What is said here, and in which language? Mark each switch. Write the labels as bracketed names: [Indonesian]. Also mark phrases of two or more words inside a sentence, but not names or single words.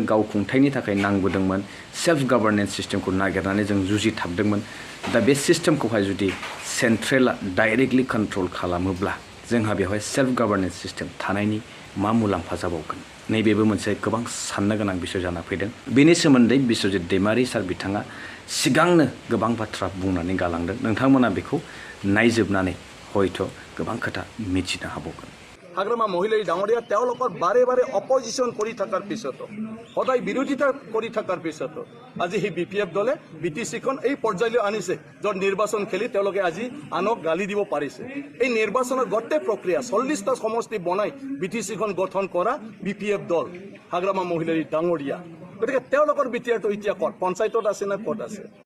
[Bodo] गाव खुंथायनि थाखाय नांबोदोंमोन [English] self governance system [Bodo] नागिरनानै जों जुजिथाबदोंमोन दा बे सिस्टेमखौहाय जुदि [English] central directly control [Bodo] खालामोब्ला जोंहा बेवहाय [English] self governance system [Bodo] थानायनि मा मुलाम्फा जाबावगोन नैबेबो मोनसे गोबां साननो गोनां बिषय जाना फैदों बेनि सोमोन्दै बिश्वजित दैमारि सार बिथाङा सिगांनो गोबां बाथ्रा बुंनानै गालांदों नोंथांमोना बेखौ नायजोबनानै हयथ' गोबां खोथा मिथिनो हाबावगोन [Assamese] हाग्रामा महिलारी डाঙरिया তেওঁলোকৰ বাৰে বাৰে অপজিশন কৰি থকাৰ পিছতো সদায় বিৰোধিতা কৰি থকাৰ পিছতো আজি সেই BPF দলে BTC খন এই পৰ্যায়লৈ আনিছে য'ত নিৰ্বাচন খেলি তেওঁলোকে আজি আনক গালি দিব পাৰিছে এই নিৰ্বাচনৰ গোটেই প্ৰক্ৰিয়া 40টা সমষ্টি বনাই BTC খন গঠন কৰা BPF দল হাগ্ৰামা মহিলাৰী ডাঙৰিয়া গতিকে তেওঁলোকৰ BTR টো এতিয়া ক'ত পঞ্চায়তত আছে না ক'ত আছে